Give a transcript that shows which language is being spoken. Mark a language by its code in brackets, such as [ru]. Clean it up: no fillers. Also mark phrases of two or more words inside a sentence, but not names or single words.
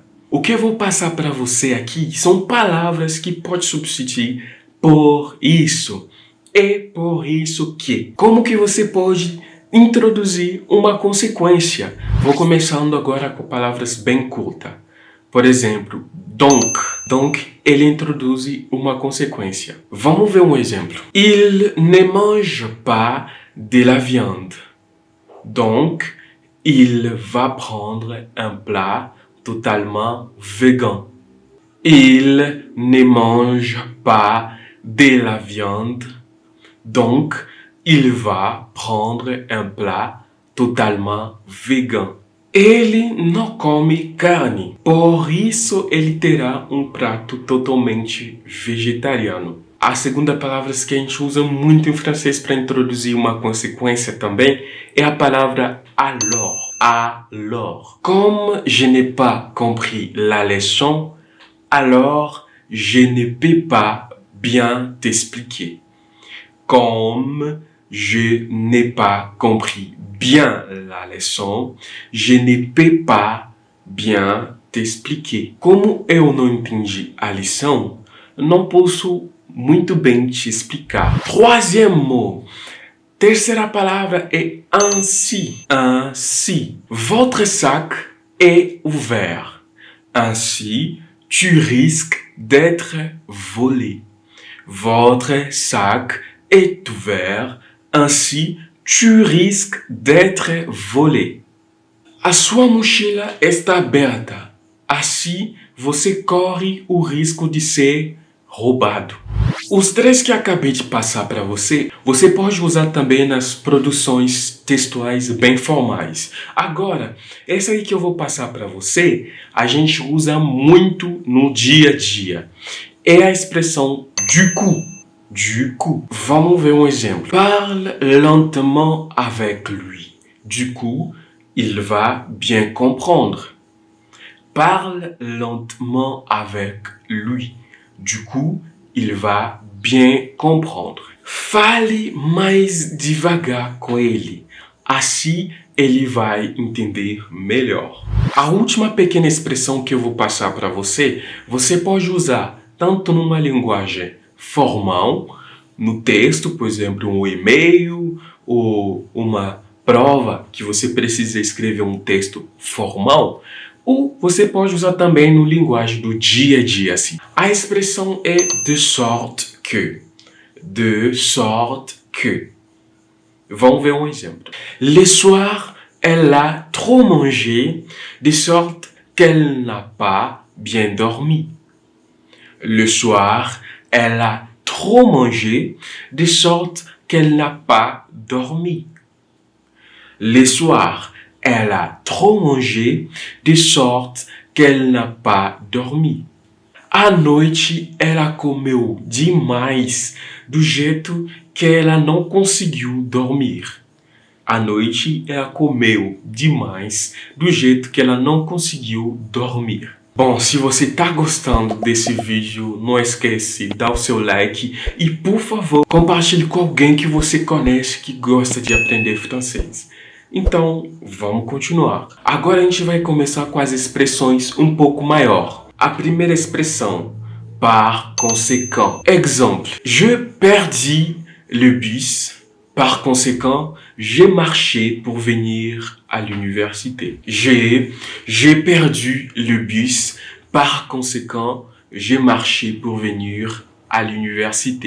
[pt] O que eu vou passar para você aqui são palavras que pode substituir por isso. E por isso que. Como que você pode introduzir uma consequência? Vou começando agora com palavras bem curtas. Por exemplo, donc. [fr] Donc, [pt] ele introduz uma consequência. Vamos ver um exemplo. [fr] Il ne mange pas de la viande. Donc, il va prendre un plat totalement vegan. Il ne mange pas de la viande, donc il va prendre un plat totalement vegan. [pt] Ele não come carne, por isso ele terá um prato totalmente vegetariano. A segunda palavra que a gente usa muito em francês para introduzir uma consequência também é a palavra alors. Alors. [fr] Comme je n'ai pas compris la leçon, alors je ne peux pas bien t'expliquer. Comme je n'ai pas compris bien la leçon, je ne peux pas bien t'expliquer. [pt] Como eu não entendi a lição, não posso muito bem te explicar. [fr] Troisième mot. [pt] Terceira palavra é ainsi. [fr] Ainsi. Votre sac est ouvert. Ainsi, tu risques d'être volé. Votre sac est ouvert. Ainsi, tu risques d'être volé. [pt] A sua mochila está aberta. Assim, você corre o risco de ser roubado. Os três que acabei de passar para você, você pode usar também nas produções textuais bem formais. Agora, essa aí que eu vou passar para você, a gente usa muito no dia a dia. É a expressão [fr] du coup. Du coup. [pt] Vamos ver um exemplo. [fr] Parle lentement avec lui. Du coup, il va bien comprendre. Parle lentement avec lui. Du coup, il va bien comprendre. [pt] Fale mais devagar com ele. Assim, ele vai entender melhor. A última pequena expressão que eu vou passar para você, você pode usar tanto numa linguagem formal, no texto, por exemplo, um e-mail ou uma prova que você precisa escrever um texto formal, ou você pode usar também no linguagem do dia a dia, assim. A expressão é [fr] de sorte que. De sorte que. [pt] Vamos ver um exemplo. [fr] Le soir, elle a trop mangé, de sorte qu'elle n'a pas bien dormi. Le soir, elle a trop mangé, de sorte qu'elle n'a pas dormi. Le soir, elle a trop mangé, de sorte qu'elle n'a pas dormi. [pt] À noite, ela comeu demais, do jeito que ela não conseguiu dormir. À noite, ela comeu demais, do jeito que ela não conseguiu dormir. Bom, se você tá gostando desse vídeo, não esquece de dar o seu like e, por favor, compartilhe com alguém que você conhece que gosta de aprender francês. Então, vamos continuar. Agora a gente vai começar com as expressões um pouco maior. A primeira expressão, [fr] par conséquent. Exemple, je perdis le bus. Par conséquent, j'ai marché pour venir à l'université. J'ai perdu le bus. Par conséquent, j'ai marché pour venir à l'université.